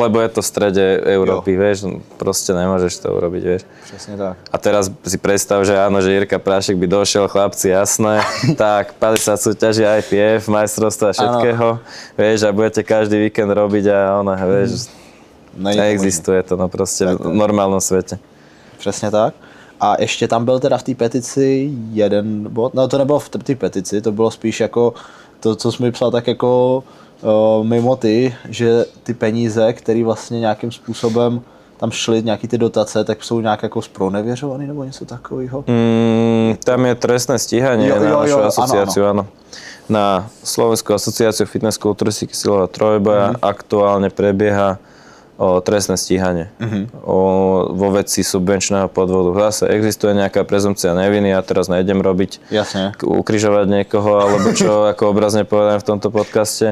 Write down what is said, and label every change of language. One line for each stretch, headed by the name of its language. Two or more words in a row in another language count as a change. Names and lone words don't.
Slovak: Lebo je to v strede Európy, vieš? Proste nemôžeš to urobiť, vieš? Presne tak. A teraz si predstav, že áno, že Jirka Prášek by došiel, chlapci, jasné, tak 50 súťaží IPF, majstrovstva všetkého, vieš, a budete každý víkend robiť a ona, vieš, neexistuje to, no proste v normálnom svete.
Czech: Přesně tak. A ještě tam byl teda v té petici jeden bod, no to nebylo v té petici, to bylo spíš jako to, co jsi mi psal, tak jako mimo ty, že ty peníze, které vlastně nějakým způsobem tam šly, nějaký ty dotace, tak jsou nějak jako zpronevěřovaný nebo něco takového?
Slovak: Tam je trestné stíhanie na našu asociáciu, áno. Na Slovenskú asociáciu fitness, kulturistiky, silového trojboja aktuálne prebieha trestné stíhanie vo veci subvenčného podvodu. Zase existuje nejaká prezumcia neviny, ja teraz nejdem robiť, ukrižovať niekoho, alebo čo, ako obrazne povedám v tomto podcaste.